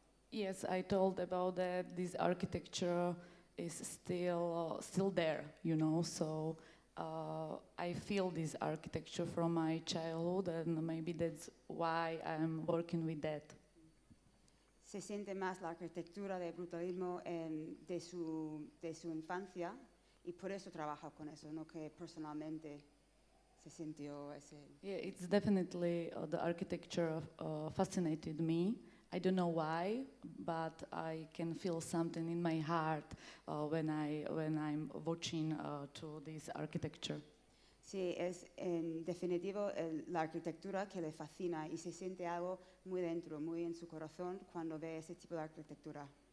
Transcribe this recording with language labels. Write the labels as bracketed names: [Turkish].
[English] Yes, I told about that. This architecture is still there, you know. So I feel this architecture from my childhood, and maybe that's why I'm working with that. [Spanish] Se siente más la arquitectura de brutalismo de su infancia y por eso trabaja con eso, no que personalmente se sintió ese. [English] Yeah, it's definitely the architecture fascinated me. I don't know why, but I can feel something in my heart when I'm watching to this architecture. [Spanish] Sí, es en definitivo la arquitectura que le fascina y se siente algo muy dentro, muy en su corazón cuando ve ese tipo de arquitectura.